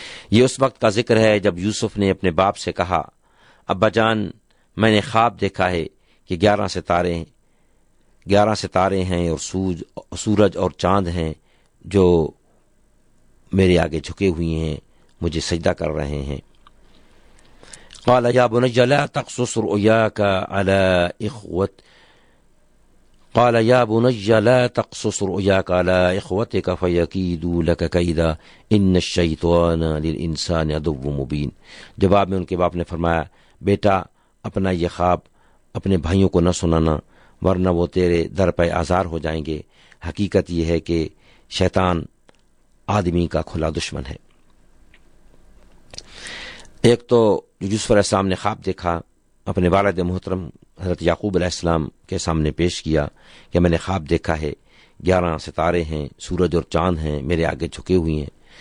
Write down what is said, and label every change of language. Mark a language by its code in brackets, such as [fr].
[ur] یہ اس وقت کا ذکر ہے جب یوسف نے اپنے باپ سے کہا, ابا جان میں نے خواب دیکھا ہے کہ گیارہ ستارے ہیں اور سورج اور چاند ہیں جو میرے آگے جھکے ہوئے ہیں, مجھے سجدہ کر رہے ہیں. [ar] قال يا بني لا تقصص رؤياك على إخوت قال يا بني لا تقصص رؤياك على إخوتك فيكيدوا لك كيدا إن الشيطان للإنسان عدو مبين. [ur] جواب میں ان کے باپ نے فرمایا بیٹا اپنا یہ خواب اپنے بھائیوں کو نہ سنانا ورنہ وہ تیرے در پہ آزار ہو جائیں گے. حقیقت یہ ہے کہ شیطان آدمی کا کھلا دشمن ہے. ایک تو یوسف علیہ السلام نے خواب دیکھا, اپنے والد محترم حضرت یعقوب علیہ السلام کے سامنے پیش کیا کہ میں نے خواب دیکھا ہے, 11 ستارے ہیں, سورج اور چاند ہیں, میرے آگے جھکے ہوئے ہیں.